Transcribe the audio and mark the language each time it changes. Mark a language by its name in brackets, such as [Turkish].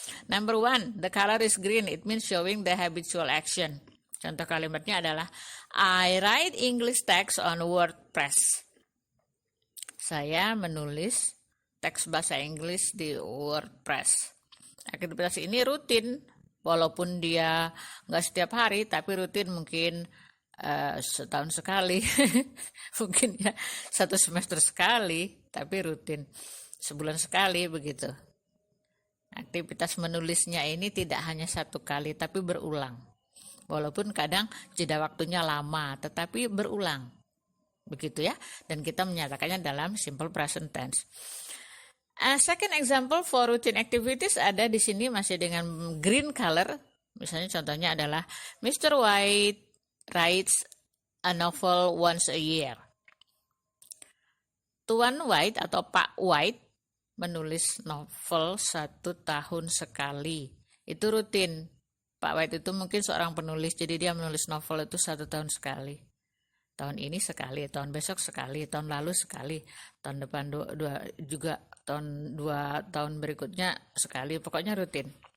[English] Number 1, the color is green, it means showing the habitual action. [Indonesian] Contoh kalimatnya adalah [English] I write English text on WordPress. [Indonesian] Saya menulis teks bahasa Inggris di WordPress. Aktivitas ini rutin, walaupun dia nggak setiap hari, tapi rutin mungkin setahun sekali, mungkin ya 1 semester sekali, tapi rutin sebulan sekali begitu. Aktivitas menulisnya ini tidak hanya 1 kali, tapi berulang. Walaupun kadang jeda waktunya lama, tetapi berulang. Begitu ya, dan kita menyatakannya dalam simple present tense. [English] Second example for routine activities [Indonesian] ada di sini masih dengan [English] green color. [Indonesian] Misalnya contohnya adalah Mr. [English] White writes a novel once a year. [Indonesian] Tuan White atau Pak White menulis novel 1 tahun sekali. Itu rutin. Pak White itu mungkin seorang penulis, jadi dia menulis novel itu 1 tahun sekali. Tahun ini sekali, tahun besok sekali, tahun lalu sekali, tahun depan juga, tahun 2 tahun berikutnya sekali, pokoknya rutin.